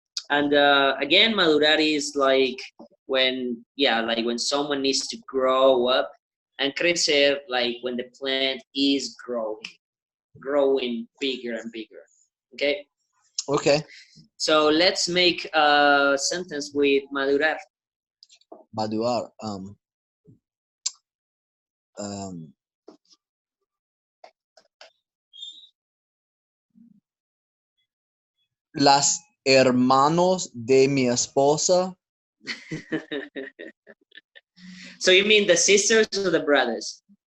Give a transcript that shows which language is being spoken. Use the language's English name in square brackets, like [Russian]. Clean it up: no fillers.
[English] and again, madurar is like when someone needs to grow up and crecer, like when the plant is growing bigger and bigger. Okay, Okay. so let's make a sentence with madurar. [Spanish] Madurar. Um, las hermanos de mi esposa. [English] So you mean the sisters or the brothers?